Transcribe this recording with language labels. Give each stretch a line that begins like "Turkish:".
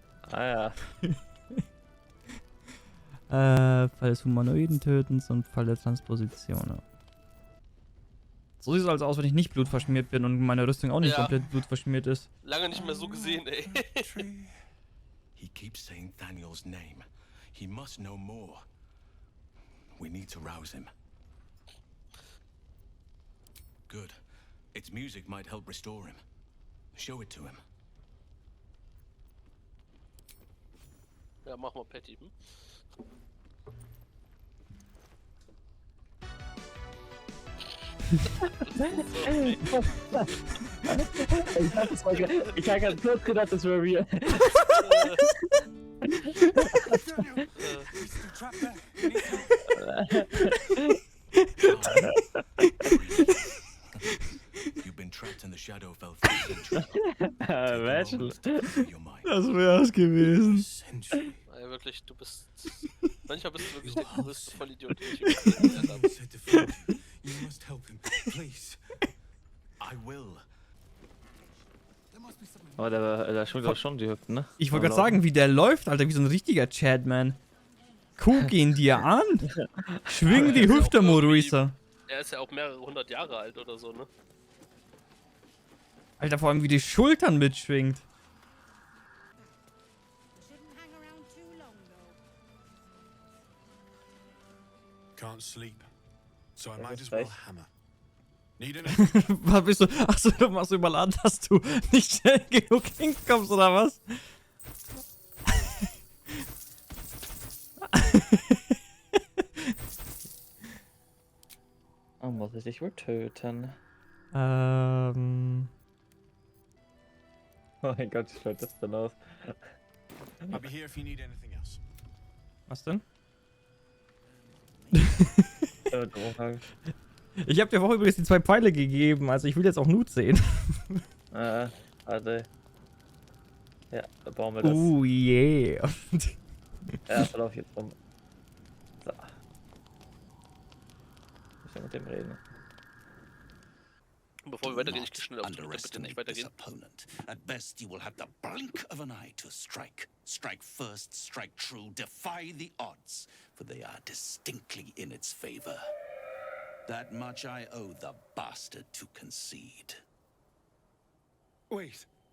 German: Ah ja. Fall des Humanoiden Tötens und Fall der Transposition. Ja. So sieht es also aus, wenn ich nicht blutverschmiert bin und meine Rüstung auch nicht komplett blutverschmiert ist. Lange nicht mehr so gesehen, ey.
English: He keeps saying Daniel's name. He must know more. We need to rouse him. Good. Its music might help restore him. Show it to him.
German: Ja, mach mal Patty. Hm? Ich hab ganz kurz gedacht, das wäre real.
English: You've been trapped in the Shadowfell for centuries.
German: Das wär's gewesen. Ja, wirklich, du bist... Manchmal bist du wirklich der größte Vollidiot, den ich je gesehen habe.
English: You must help him, please. I will.
German: Aber der schwingt doch schon die Hüften, ne? Ich wollte gerade sagen, wie der läuft, Alter, wie so ein richtiger Chadman. Guck ihn dir an. Schwing die Hüfte, Moruisa. Er ist ja auch mehrere 100 Jahre alt oder so, ne? Alter, vor allem wie die Schultern mitschwingt.
English: Can't sleep, so I might as well hammer. Need an
German: Was bist du? Achso, du machst überladen, dass du nicht schnell genug hinkommst, oder was? Oh, muss ich dich wohl töten? Oh mein Gott, wie schaut das denn aus?
English: I'll be here if you need anything else.
German: Was denn? Ich habe dir auch übrigens die 2 Pfeile gegeben, also ich will jetzt auch Nut sehen. Warte. Ja, da bauen wir das.
English: Yeah.
German: Ja, verlauf jetzt rum. So. Ich muss mit dem reden. Bevor wir weitergehen, ich gehe schnell auf die Toilette, bitte nicht weitergehen.
English: Opponent. At best, you will have the blink of an eye to strike. Strike first, strike true, defy the odds, for they are distinctly in its favor. That much I owe the bastard to concede. Wait.